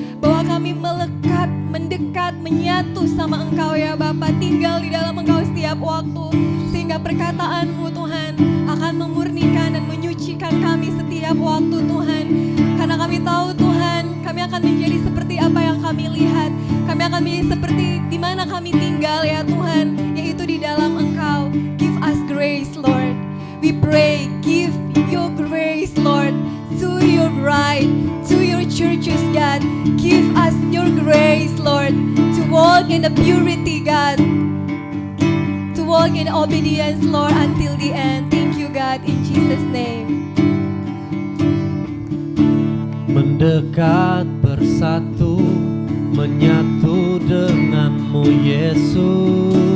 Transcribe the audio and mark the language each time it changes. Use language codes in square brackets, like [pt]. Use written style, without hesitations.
[id] Bahwa kami melekat, mendekat, menyatu sama Engkau ya Bapa, tinggal di dalam Engkau setiap waktu, sehingga perkataan-Mu Tuhan akan memurnikan dan menyucikan kami setiap waktu Tuhan. Karena kami tahu Tuhan, kami akan menjadi seperti apa yang kami lihat. Kami akan menjadi seperti di mana kami tinggal ya Tuhan, yaitu di dalam Engkau. [en] Give us grace Lord. We pray, give your grace Lord to your bride, to your churches God. Give us your grace Lord to walk in the purity God, to walk in obedience Lord until the end. Thank you God, in Jesus name. [id] Mendekat, bersatu, menyatu denganmu Yesus.